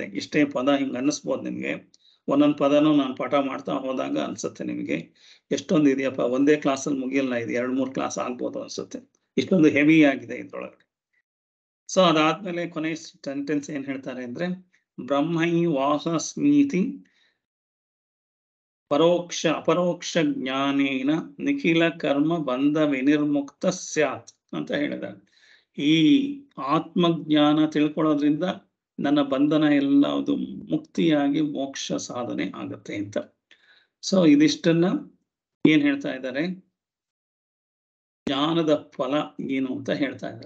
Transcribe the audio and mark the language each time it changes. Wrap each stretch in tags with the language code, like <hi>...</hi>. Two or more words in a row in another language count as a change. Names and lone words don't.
<kn>ಇಷ್ಟೇ ಪದ ಹಿಂಗ ಅನ್ನಿಸ್ಬೋದು ನಿಮ್ಗೆ, ಒಂದೊಂದು ಪದನೂ ನಾನು ಪಾಠ ಮಾಡ್ತಾ ಹೋದಾಗ ಅನ್ಸುತ್ತೆ ನಿಮಗೆ ಎಷ್ಟೊಂದು ಇದೆಯಪ್ಪ, ಒಂದೇ ಕ್ಲಾಸಲ್ಲಿ ಮುಗಿಯಲ್ಲ, ಇದು 2-3 ಕ್ಲಾಸ್ ಆಗ್ಬೋದು ಅನ್ಸುತ್ತೆ, ಇಷ್ಟೊಂದು ಹೆವಿ ಆಗಿದೆ ಇದ್ರೊಳಗೆ. ಸೊ ಅದಾದ್ಮೇಲೆ ಕೊನೆ ಸೆಂಟೆನ್ಸ್ ಏನ್ ಹೇಳ್ತಾರೆ ಅಂದ್ರೆ,</kn> <sa>ಬ್ರಹ್ಮೈ ವಾಸಸ್ಮೀತಿ ಅಪರೋಕ್ಷ ಜ್ಞಾನೇನ ನಿಖಿಲ ಕರ್ಮ ಬಂಧ ವಿನಿರ್ಮುಕ್ತ ಸ್ಯಾತ್</sa> <kn>ಅಂತ ಹೇಳಿದ್ದಾರೆ. ಈ ಆತ್ಮಜ್ಞಾನ ತಿಳ್ಕೊಳ್ಳೋದ್ರಿಂದ ನನ್ನ ಬಂಧನ ಎಲ್ಲ ಅದು ಮುಕ್ತಿಯಾಗಿ ಮೋಕ್ಷ ಸಾಧನೆ ಆಗತ್ತೆ ಅಂತ. ಸೊ ಇದಿಷ್ಟನ್ನ ಏನ್ ಹೇಳ್ತಾ ಇದ್ದಾರೆ, ಜ್ಞಾನದ ಫಲ ಏನು ಅಂತ ಹೇಳ್ತಾ ಇದ್ದಾರೆ.</kn>